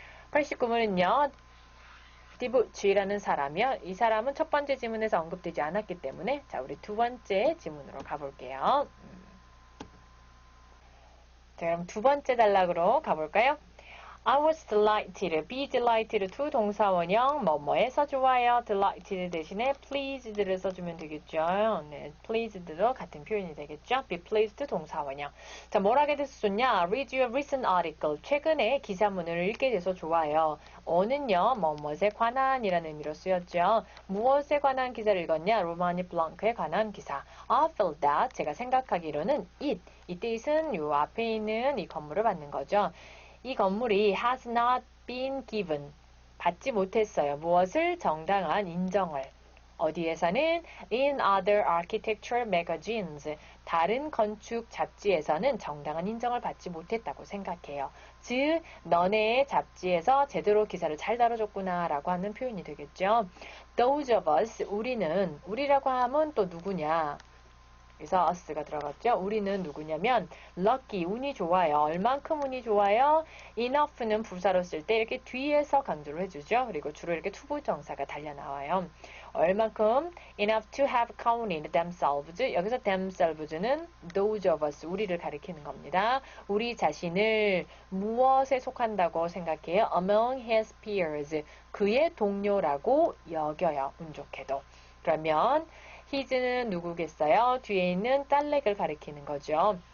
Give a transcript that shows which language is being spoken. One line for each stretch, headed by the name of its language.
Korean: 89문은요. 디부치라는 사람이요. 이 사람은 첫 번째 지문에서 언급되지 않았기 때문에 자, 우리 두 번째 지문으로 가볼게요. 자, 그럼 두 번째 단락으로 가볼까요?
English: I was delighted, be delighted to
Korean: 동사원형 뭐뭐에서 좋아요. delighted 대신에 pleased를 써주면 되겠죠. 네, pleased도 같은 표현이 되겠죠. be pleased 동사원형. 자, 뭘 하게 돼서 좋냐?
English: read your recent article.
Korean: 최근에 기사문을 읽게 돼서 좋아요. 어는요, 뭐뭐에 관한이라는 의미로 쓰였죠. 무엇에 관한 기사를 읽었냐? 로마니 블랑크에 관한 기사.
English: I feel that.
Korean: 제가 생각하기로는 it. 이때 it은 요 앞에 있는 이 건물을 받는 거죠. 이 건물이
English: has not been given.
Korean: 받지 못했어요. 무엇을? 정당한 인정을. 어디에서는?
English: in other architecture magazines.
Korean: 다른 건축 잡지에서는 정당한 인정을 받지 못했다고 생각해요. 즉, 너네 잡지에서 제대로 기사를 잘 다뤄줬구나 라고 하는 표현이 되겠죠.
English: Those of us,
Korean: 우리는, 우리라고 하면 또 누구냐? 그래서 us가 들어갔죠. 우리는 누구냐면 lucky, 운이 좋아요. 얼만큼 운이 좋아요? enough는 부사로 쓸 때 이렇게 뒤에서 강조를 해주죠. 그리고 주로 이렇게 투부정사가 달려 나와요. 얼만큼
English: enough to have counted themselves.
Korean: 여기서 themselves는 those of us, 우리를 가리키는 겁니다. 우리 자신을 무엇에 속한다고 생각해요?
English: among his peers.
Korean: 그의 동료라고 여겨요. 운 좋게도. 그러면 his는 누구겠어요? 뒤에 있는 딸렉을 가리키는 거죠.